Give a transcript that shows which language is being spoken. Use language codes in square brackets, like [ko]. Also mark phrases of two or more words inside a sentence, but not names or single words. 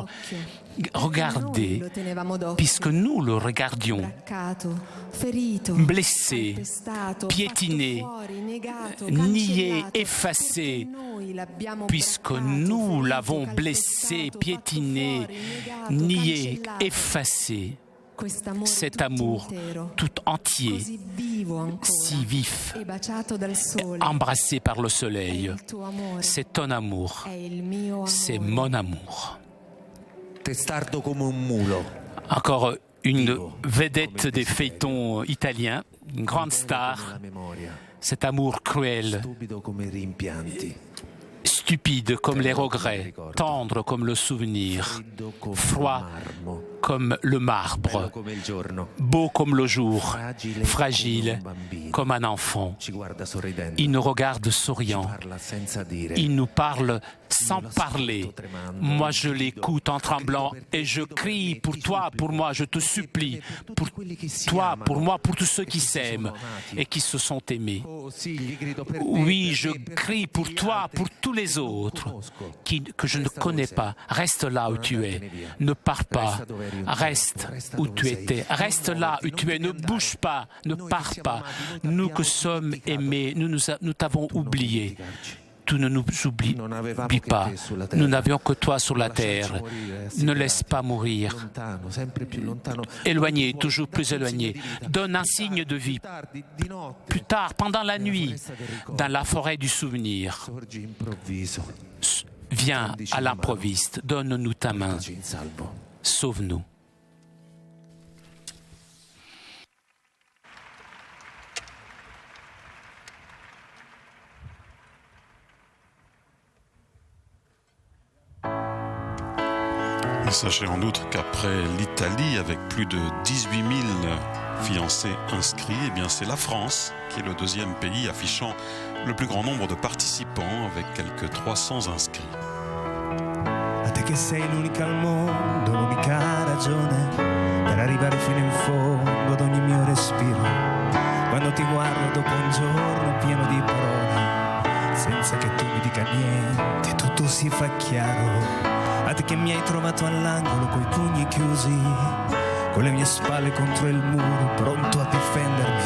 [fr] Regardez, puisque nous le regardions, blessé, piétiné, nié, effacé, puisque nous l'avons blessé, piétiné, nié, effacé. Cet amour tout entier, si vif, embrassé par le soleil. C'est ton amour, c'est mon amour. [it] Testardo come un mulo. [fr] Encore une vedette des feuilletons italiens, une grande star, cet amour cruel, [it] Stupido come i rimpianti. [fr] stupide comme les regrets, tendre comme le souvenir, froid comme le marbre, [it] Come il giorno. [fr] beau comme le jour, fragile comme un enfant. [it] Ci guarda sorridendo. [fr] Il nous regarde souriant, [it] Parla senza dire. [fr] il nous parle sans parler. Moi, je l'écoute en tremblant et je crie pour toi, pour moi, je te supplie, pour toi, pour moi, pour tous ceux qui s'aiment et qui se sont aimés. [it] Oh, sì, gli grido per te, [fr] Oui, [it] per [fr] je [it] te, [fr] crie pour toi, pour tous les autres que je ne connais pas. Reste là où tu es. Ne pars pas. Reste où tu étais. Reste là où tu es. Ne bouge pas. Ne pars pas. Nous que sommes aimés, nous t'avons oublié. Tu ne nous oublies pas. Nous n'avions que toi sur la terre. Ne laisse pas mourir. [it] lontano, sempre più lontano. [fr] Éloigné, toujours plus éloigné. Donne un signe de vie. [it] Tardi, di notte, [fr] Plus tard, pendant la nuit, dans la forêt du souvenir. [it] sorgi improvviso. [fr] Viens à l'improviste, donne-nous ta main, [it] Ci in salvo. [fr] sauve-nous. Et sachez en outre qu'après l'Italie, avec plus de 18 000 fiancés inscrits, eh bien c'est la France qui est le deuxième pays affichant le plus grand nombre de participants, avec quelques 300 inscrits. [it] A te che sei l'unica al mondo, l'unica ragione per arrivare fino in fondo ad ogni mio respiro. Quando ti guardo dopo un giorno pieno di parole, senza che tu mi dica niente, tutto si fa chiaro. A te che mi hai trovato all'angolo coi pugni chiusi, con le mie spalle contro il muro, pronto a difendermi.